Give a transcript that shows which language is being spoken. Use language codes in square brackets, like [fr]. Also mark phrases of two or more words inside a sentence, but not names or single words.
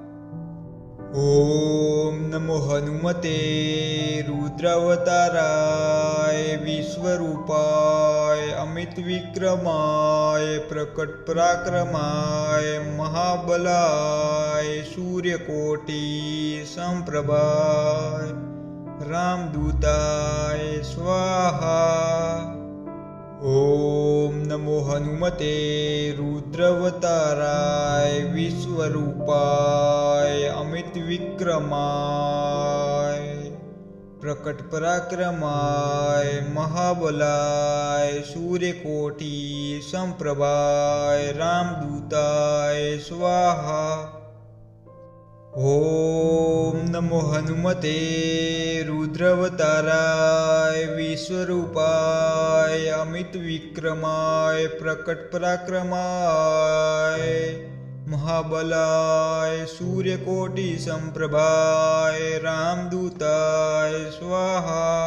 [sa] ઓમ નમો હનુમતે રુદ્રાવતારાય વિશ્વરૂપાય અમિત વિક્રમાય પ્રકટ પરાક્રમાય મહાબલાય સૂર્યકોટી સંપ્રભાય રામદૂતાય સ્વાહા. ઓમ નમો હનુમતે રુદ્રાવતારાય વિશ્વરૂપાય અમિત વિક્રમાય प्रकट पराक्रमाय महाबलाय सूर्यकोटि संप्रभाय रामदूताय स्वाहा। ओम नमो हनुमते रुद्रावताराय विश्वरूपाय अमित विक्रमाय प्रकट पराक्रमाय महाबलाय सूर्यकोटि संप्रभाय रामदूताय स्वाहा।